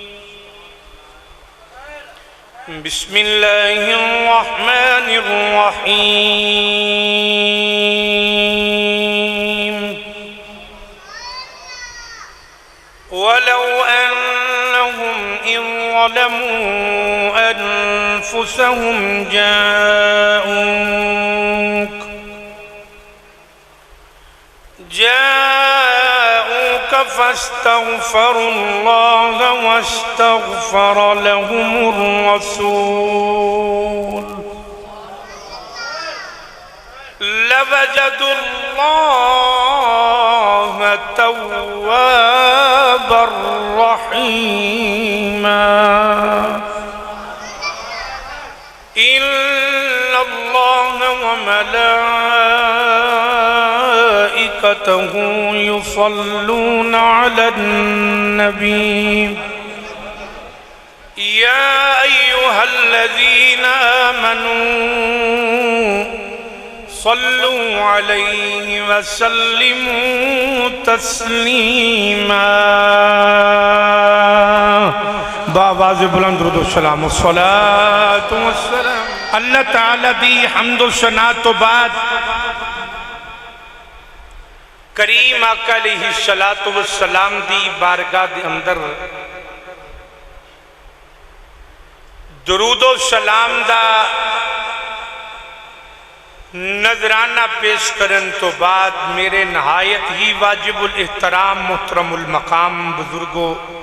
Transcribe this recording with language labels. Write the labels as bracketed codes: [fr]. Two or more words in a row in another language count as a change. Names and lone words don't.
[ar] بسم الله الرحمن الرحيم. ولو أنهم إذ ظلموا أنفسهم جاءوك فاستغفروا الله واستغفر لهم الرسول لوجدوا الله توابا رحيما. إن الله وملائكته يصلون على النبي يا أيها الذين آمنوا صلوا عليه وسلموا تسليما. [pa] باآواز بلند درود و سلام [ar] الصلاة والسلام. [pa] اللہ تعالیٰ دی حمد و ثنا توں بعد کریم آقا [ar] عليه الصلاة والسلام [pa] دی بارگاہ دے اندر درود و سلام دا نذرانہ پیش کرن توں بعد میرے نہایت ہی واجب الاحترام محترم المقام بزرگو,